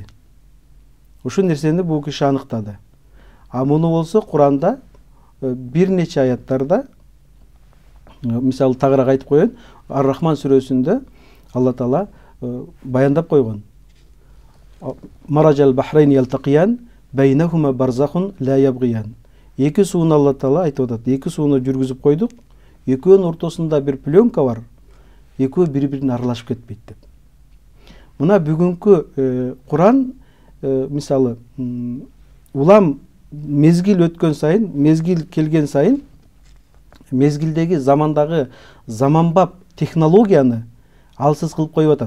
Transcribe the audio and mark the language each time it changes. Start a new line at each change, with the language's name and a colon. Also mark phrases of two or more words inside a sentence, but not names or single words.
Kyrgyz: Ушул нерсени бул киши аныктады. Муну болсо Куранда бир нече аяттарда, мисалы тагыраак айтып коеюн, Ар-Рахман сүрөсүндө Алла Таала баяндап койгон.
Arabic: مرج البحرين يلتقيان بينهما برزخ لا يبغيان.
Kyrgyz: Эки сууну Алла Таала айтып атат. Эки сууну жүргүзүп койдук. Экөөнүн ортосунда бир пленка бар. Экөө бири-бирине аралашып кетпейт деп. Мына бүгүнкү Куран мисалы улам мезгил өткөн сайын, мезгил келген сайын, мезгилдеги замандагы заманбап технологияны алсыз кылып коюп атат.